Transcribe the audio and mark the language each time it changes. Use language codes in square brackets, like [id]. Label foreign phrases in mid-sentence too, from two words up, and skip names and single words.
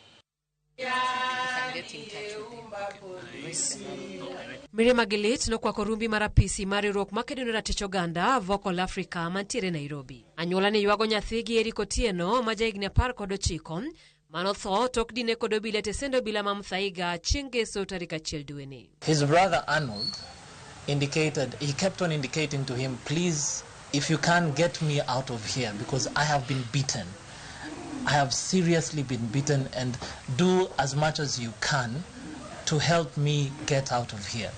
[luo] Mirima Gilit nokwako rumbi mar apisi mar riwruok makedo ne ratich oganda Vocal Africa mantiere Nairobi. Anyuola ne ywago nyathigi Eric Otieno ma jahigni 19 manotho tok dine kod obila Tesendo bila ma Mudhaiga chieng' Ngeso tarik 1 dweni. [en] His brother Arnold he kept on indicating to him, please, if you can't get me out of here because I have been beaten. I have seriously been beaten, and do as much as you can to help me get out of here.